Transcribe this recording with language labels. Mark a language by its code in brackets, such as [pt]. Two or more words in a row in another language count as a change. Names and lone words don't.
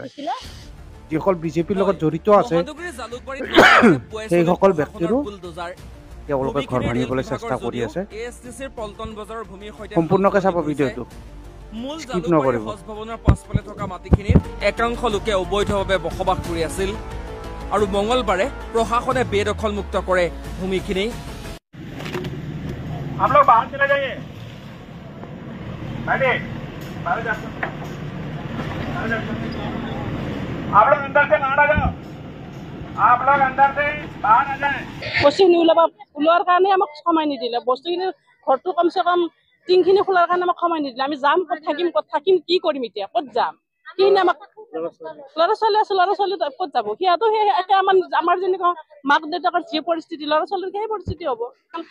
[as] যিসকল বিজেপিৰ লগত জড়িত আছে সেইসকল ব্যক্তিৰো তেওঁলোকে ঘৰ ভাঙিবলৈ চেষ্টা কৰি আছে। সম্পূৰ্ণকৈ চাব ভিডিঅ'টো, স্কিপ নকৰিব। ভৱনৰ পাছফালে থকা মাটিখিনিত একাংশ লোকে অবৈধভাৱে বসবাস কৰি আছিল আৰু মঙলবাৰে প্ৰশাসনে বেদখলমুক্ত কৰে ভূমিখিনি। [hi] आप लोग बाहर चले जाइए। आप लोग अंदर से बाहर आ जाओ। आप लोग अंदर से बाहर आ जाए। [as] বস্তুখিনি ওলোৱাৰ কাৰণে আমাক সময় নিদিলে। বস্তুখিনি ঘৰটো কমচে কম টিংখিনি খোলাৰ কাৰণে আমাক সময় নিদিলে। আমি যাম, ক'ত থাকিম, কি কৰিম এতিয়া, ক'ত যাম, কি আমাক ল'ৰা ছোৱালী আছে, ল'ৰা ছোৱালী ক'ত যাব? সিহঁতো আমাৰ যেনেকুৱা মাক দেউতাকৰ যি পৰিস্থিতি, ল'ৰা ছোৱালীৰ সেই পৰিস্থিতি হ'ব।